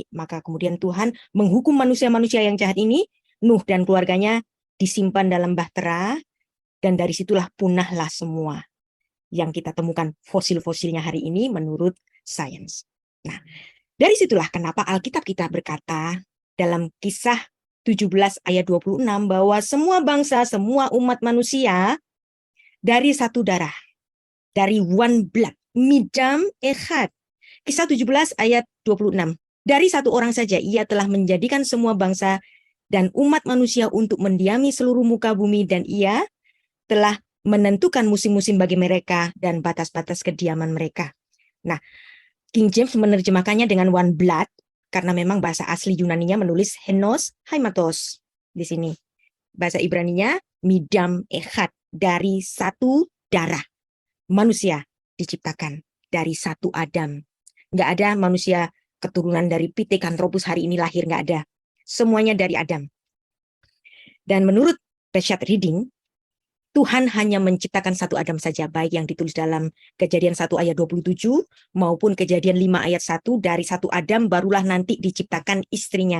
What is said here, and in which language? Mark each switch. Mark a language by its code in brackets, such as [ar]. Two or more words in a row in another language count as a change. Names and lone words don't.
[id] Maka kemudian Tuhan menghukum manusia-manusia yang jahat ini, Nuh dan keluarganya disimpan dalam bahtera, dan dari situlah punahlah semua yang kita temukan fosil-fosilnya hari ini menurut sains. Nah, dari situlah kenapa Alkitab kita berkata dalam Kisah 17 ayat 26 bahwa semua bangsa, semua umat manusia dari satu darah, dari [en] one blood, [he] מדם אחד. [id] Kisah 17 ayat 26. Dari satu orang saja ia telah menjadikan semua bangsa dan umat manusia untuk mendiami seluruh muka bumi, dan ia telah menentukan musim-musim bagi mereka dan batas-batas kediaman mereka. Nah, King James menerjemahkannya dengan [en] one blood [id] karena memang bahasa asli Yunaninya menulis [el] ἑνὸς αἵματος [id] di sini. Bahasa Ibraninya [he] מדם אחד, [id] dari satu darah. Manusia diciptakan dari satu Adam. Nggak ada manusia keturunan dari Pithecanthropus hari ini lahir, nggak ada. Semuanya dari Adam. Dan menurut Peshat Reading, Tuhan hanya menciptakan satu Adam saja, baik yang ditulis dalam Kejadian 1 ayat 27 maupun Kejadian 5 ayat 1, dari satu Adam barulah nanti diciptakan istrinya.